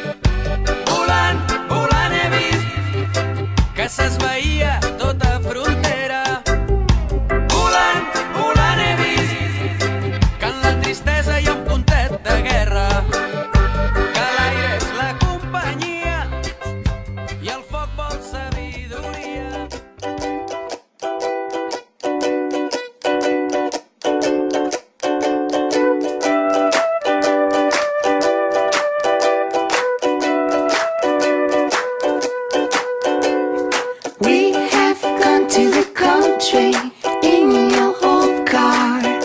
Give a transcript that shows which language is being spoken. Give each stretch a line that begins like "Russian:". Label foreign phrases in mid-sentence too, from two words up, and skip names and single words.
Catalan: Volant he vist que s'esvaïa tota frontera. Volant he vist que en la tristesa hi ha un puntet de guerra. Que l'aire és la companyia i el foc vol sabidoria.
English: We have gone to the country in your old car.